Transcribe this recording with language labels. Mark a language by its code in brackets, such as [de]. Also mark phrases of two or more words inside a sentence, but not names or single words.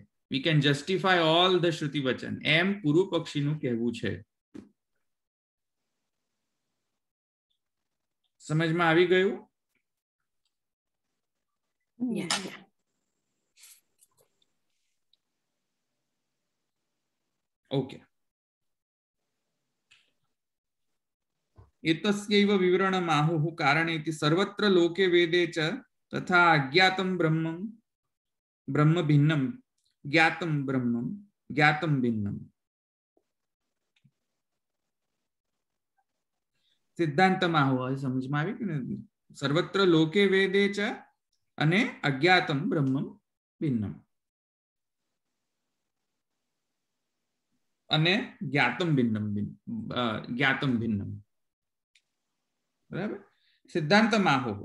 [en] we can justify all the [gu] શ્રુતિ વચન, એમ પૂર્વ પક્ષીનું કહેવું છે. સમજમાં આવી ગયું? ઓકે. [sa] एतस्यैव विवरणम् आहुः कारणेति सर्वत्र लोके वेदे च तथा अज्ञातं ब्रह्मं ब्रह्म भिन्नं ज्ञातं ब्रह्मं ज्ञातं भिन्नं. [gu] सिद्धांतમાં આવું સમજમાં આવી કે [sa] सर्वत्र लोके वेदे च [gu] અને [sa] अज्ञातम ब्रह्मम भिन्नम [gu] અને [sa] ज्ञातम भिन्नम. [gu] બરાબર. સિદ્ધાંતમાં આવો.